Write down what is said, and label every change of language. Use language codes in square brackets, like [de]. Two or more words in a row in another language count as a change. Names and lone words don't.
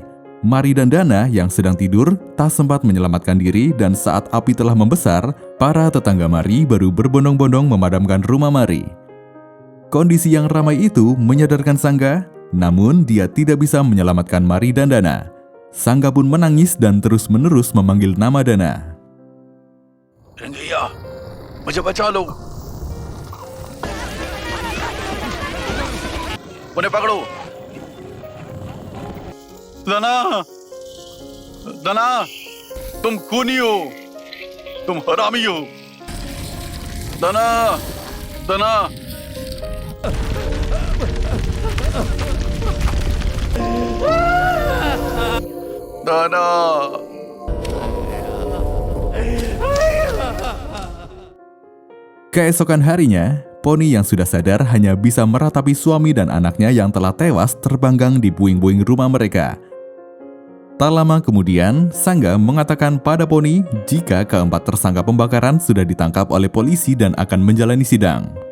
[id] Mari dan Dana yang sedang tidur tak sempat menyelamatkan diri dan saat api telah membesar, para tetangga Mari baru berbondong-bondong memadamkan rumah Mari. Kondisi yang ramai itu menyadarkan Sangga, namun dia tidak bisa menyelamatkan Mari dan Dana. Sangga pun menangis dan terus-menerus memanggil nama Dana. [hi] रंगैया मुझे बचा लो उन्हें पकड़ो दना दना तुम खूनी हो तुम हरामी हो दना दना दना [id] Keesokan harinya, Poni yang sudah sadar hanya bisa meratapi suami dan anaknya yang telah tewas terbanggang di puing-puing rumah mereka. Tak lama kemudian, Sangga mengatakan pada Poni jika keempat tersangka pembakaran sudah ditangkap oleh polisi dan akan menjalani sidang.